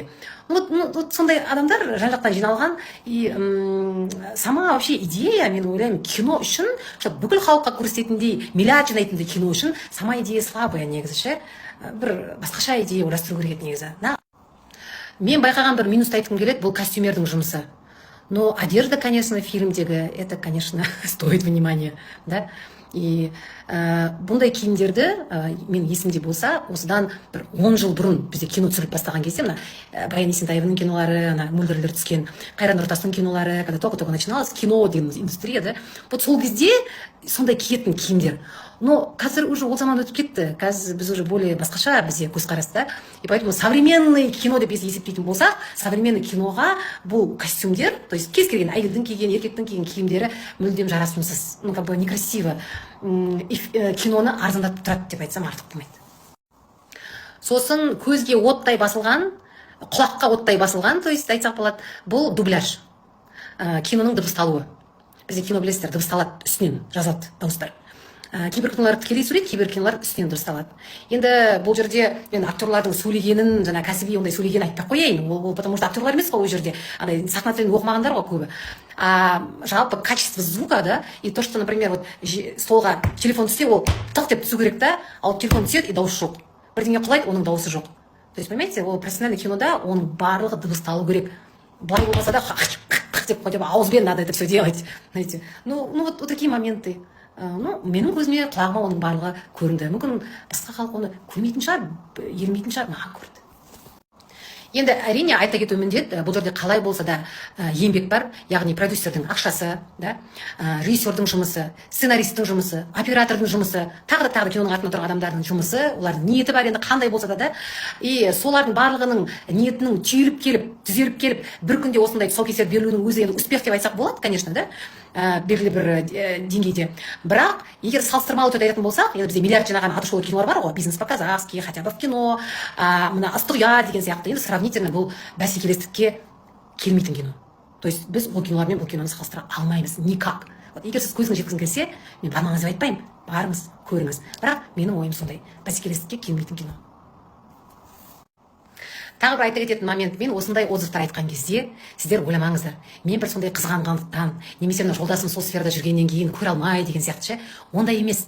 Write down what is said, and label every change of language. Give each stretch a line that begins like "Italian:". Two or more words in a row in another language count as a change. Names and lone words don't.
Kazakh: Сондай адамдар жан-жақтан жиналған.
Russian: И сама вообще идея,
Kazakh: мен ойлаймын, кино үшін, бүкіл халыққа көрсететіндей, миллиард жинайтындай кино үшін
Russian: сама идея слабая
Kazakh: негізі ше. Бір басқаша идея ойластыру керек негізі. Мен байқаған бір минусты айтқым келеді, бұл костюмердің жұмысы.
Russian: Но одежда, конечно, фильмдегі, это, конечно, стоит внимания, да.
Kazakh: И бұндай киімдерді мен есімде болса, осыдан бір 10 жыл бұрын бізде кино түсіріліп бастаған кезде, Баян Есентаеваның кинолары, Мөлдірлер түскен, Қайран Нұртастың кинолары,
Russian: когда только начиналось кино
Kazakh: деген
Russian: индустрия, да, вот
Kazakh: сол кезде сондай киетін киімдер. Но қазір уже ол заман өтіп кетті. Қазір біз
Russian: уже более
Kazakh: басқаша бізде көзқарас, да.
Russian: И поэтому современный кино
Kazakh: деп есептейтін болсақ, современный киноға бұл костюмдер,
Russian: то есть
Kazakh: кез келген әйелдің киген, еркектің киген киімдері мүлдем жарасымсыз,
Russian: как бы некрасиво.
Kazakh: Киноны арзандатып тұрады деп айтсам артық болмайды. Сосын көзге оттай басылған, құлаққа оттай басылған,
Russian: то есть
Kazakh: айтсақ болады, бұл дубляж. Киноның дыбысталуы. Бізде кино білесіздер, дыбысталады, үстінен жазады дауыстар. Кейбір кинолар тікелей сурет, кейбір кинолар үстінен дұрысталады. Енді бұл жерде мен актерлардың сөйлегенін, жаңа кәсіби ондай сөйлегенін айтпай қояйын. Ол
Russian: потому что
Kazakh: актерлар емес қой ол жерде. Сахна тілін оқымағандар ғой көбі. Жалпы
Russian: качество звука, да, и то, что, например, вот
Kazakh: столға телефон түссе, ол тық деп түсу керек, да, ал телефон түседі и дауыс жоқ. Бірдеңе құлайды, оның дауысы жоқ.
Russian: То есть, понимаете,
Kazakh: ол профессиональный кинода оның барлығы дыбысталу керек. Былай болмаса да деп қойып ауызбен
Russian: надо это все делать, знаете. Ну вот такие моменты.
Kazakh: Менің көзіме, құлағыма оның барлығы көрінді. Мүмкін басқа халық оны көрмейтін шығар, ермейтін шығар, маған көрді. Енді әрине айта кету міндет, бұл жерде қалай болса да еңбек бар, яғни продюсердің ақшасы, да, режиссердің жұмысы, сценаристің жұмысы, оператордың жұмысы, тағы да киноның артында тұрған адамдардың жұмысы, олардың ниеті бар, енді қандай болса да, и солардың барлығының ниетінің түйіліп келіп, түзеліп келіп, бір күнде осындай тұсаукесер берілуінің өзі енді успех деп айтсақ болады,
Russian: конечно, да,
Kazakh: белгілі бір деңгейде. Бірақ егер салыстырмалы түрде айтатын болсақ, енді бізде миллиард жинаған Атышулы кинолар бар ғой, бизнес по-казахски,
Russian: хотя бы в кино,
Kazakh: мына ыстық деген сияқты, енді сравнительно бұл бәсекелестікке келмейтін кино. То есть біз бұл кинолармен бұл киноны салыстыра алмаймыз никак. Егер сіз көзіңіз жеткізгіңіз келсе, мен бармаңыз деп айтпаймын, барыңыз, көріңіз. Бірақ менің ойым сондай, бәсекелестікке келмейтін кино. Тағы бір айта кететін момент, мен осындай отзывтар айтқан кезде сіздер ойламаңыздар, мен бір сондай қызғанғандықтан, немесе жолдасым сол сферада жүргеннен кейін көре алмай деген сияқты ше, ондай емес.